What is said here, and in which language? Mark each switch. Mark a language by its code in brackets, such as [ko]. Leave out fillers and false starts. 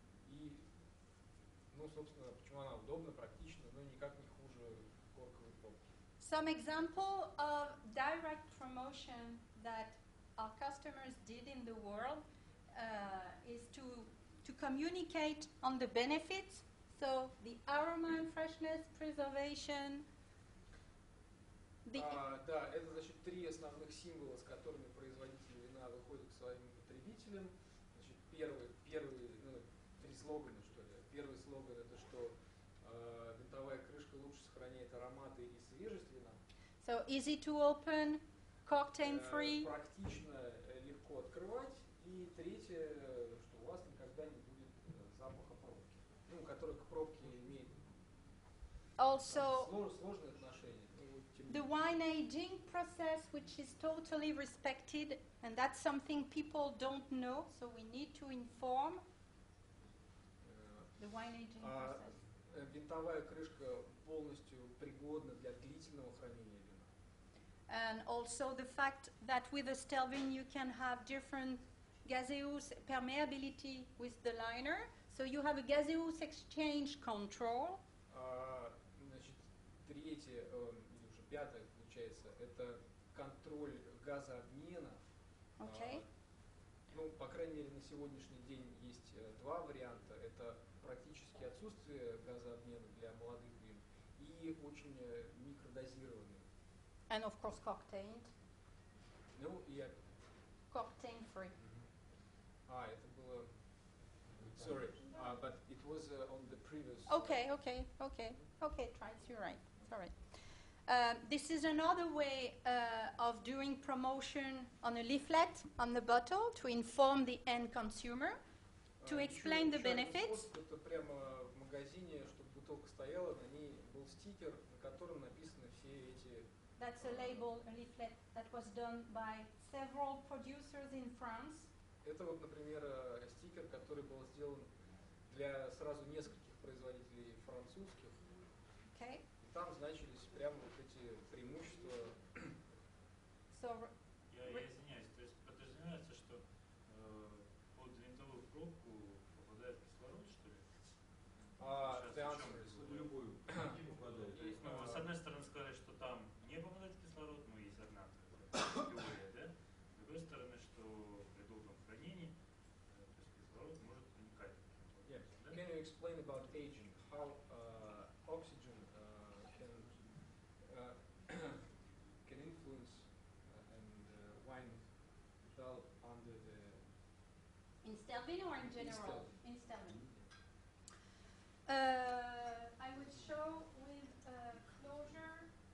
[ru] И, ну, собственно, почему она удобна, практична, но никак не хуже корковой пробки. [en] Some example of direct promotion that our customers did in the world is to communicate on the benefits, so the aroma and freshness, preservation. [ru] Да, это, значит, три основных символа, с которыми производители вина выходят к своим потребителям. Значит, первый, ну, три слогана, что ли. Первый слоган это, что винтовая крышка лучше сохраняет ароматы и свежесть вина. [en] So easy to open, cork-taint free. [ru] Практично, легко открывать. И третье, что у вас никогда не будет запаха пробки, ну, который к пробке имеет [en] Also, [ru] сложное отношение. [en] the wine aging process, which is totally respected, and that's something people don't know, so we need to inform the wine aging process. [ru] Винтовая крышка полностью пригодна для длительного хранения вина. [en] And also the fact that with a Stelvin you can have different gaseous permeability with the liner. So you have a gaseous exchange control. [ru] Значит, третье, или уже пятое, получается, это контроль газообмена. [en] Okay. [ru] Ну, по крайней мере, на сегодняшний день есть два варианта. Это практически отсутствие газообмена для молодых вин и очень микродозированный. [en] And of course octane. [ru] Ну, и... [en] Octane free. [ru] Это было... [en] Sorry, but it was on the previous... Okay, Trice, you're right. Sorry. This is another way of doing promotion on a leaflet on the bottle to inform the end consumer, to explain the benefits. [ru] Это прямо в магазине, чтобы бутылка стояла, на ней был стикер, на котором написаны все эти... [en] That's a label, a leaflet that was done by several producers in France. [ru] Это вот, например, стикер, который был сделан для сразу нескольких производителей французских. [en] Okay. [ru] Там значились прямо вот эти преимущества. [en] So, [ru] Я извиняюсь, то есть подразумевается, что под винтовую пробку попадает кислород, что ли? Любую попадает. Ну, с одной стороны сказать, что там не попадает кислород, но есть одна теория, да? С другой стороны, что при долгом хранении то есть кислород может проникать. [en] Yeah. Can you explain about aging? How oxygen can influence and wine develop under the... in Stelvin or in general? In Stelvin. I would show with closure.